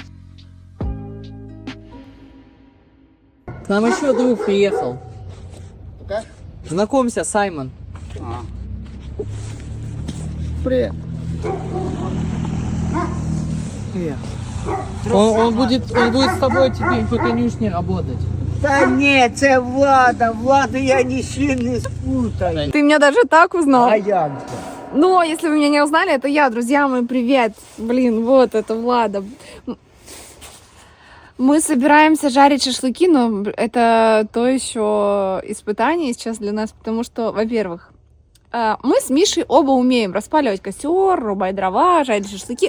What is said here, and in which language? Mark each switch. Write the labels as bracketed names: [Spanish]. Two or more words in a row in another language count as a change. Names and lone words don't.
[Russian] К нам еще друг приехал. Знакомься, Саймон. Привет. Привет. Он будет с тобой теперь по конюшне работать. [Ukrainian] Та ні, це Влада. Влада я ні з чим не спутаю. [Russian] Ты меня даже так узнал? [Ukrainian] А як же? [Russian] Но если вы меня не узнали, это я, друзья мои, привет. Блин, вот это Влада. Мы собираемся жарить шашлыки, но это то еще испытание сейчас для нас, потому что, во-первых, мы с Мишей оба умеем распаливать костер, рубать дрова, жарить шашлыки.